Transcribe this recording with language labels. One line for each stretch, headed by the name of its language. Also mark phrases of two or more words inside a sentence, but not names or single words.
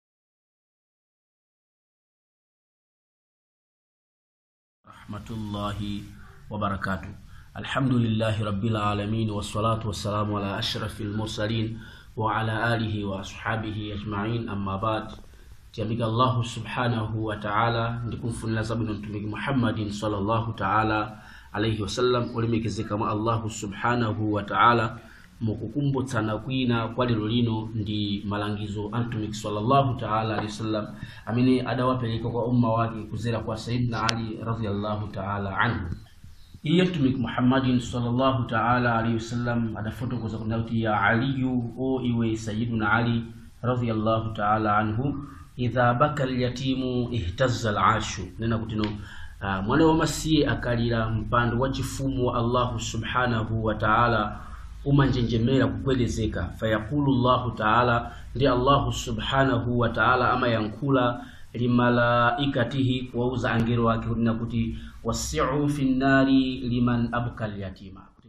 Arabic: رحمة الله وبركاته. الحمد لله رب العالمين والصلاة والسلام على أشرف المرسلين وعلى آله وأصحابه أجمعين, أما بعد.
Nyanja: Tiamika
Arabic: الله سبحانه وتعالى
Nyanja: ndikumfunila sabino mtumiki Muhammadin
Arabic: صلى الله تعالى عليه وسلم
Nyanja: ulimekeze kama
Arabic: الله سبحانه وتعالى
Nyanja: mukukumbutsana kwina kwa lero lino ndi malangizo antumiki
Arabic: صلى الله تعالى عليه وسلم
Nyanja: amene adawapeleka kwa umma wake kuzera kwa Sayyidina Ali
Arabic: رضي الله تعالى عنه.
Nyanja: Iye mtumiki Muhammadin
Arabic: صلى الله تعالى عليه وسلم
Nyanja: adafotokoza kuti
Arabic: يا علي,
Nyanja: o iwe Sayyidina Ali
Arabic: رضي الله تعالى عنه, إذا بكى اليتيم اهتز العرش.
Nyanja: Nena kutino mwana wa masiye akalira mpando wa chifumu wa
Arabic: الله سبحانه وتعالى
Nyanja: umanjenjemera kukwelezeka.
Arabic: فيقول الله تعالى,
Nyanja: ndi
Arabic: الله سبحانه وتعالى
Nyanja: ama yankula limalaikatihi kuwauza angelo wake kuti
Arabic: وسعوا في النار لمن أبكى اليتيم.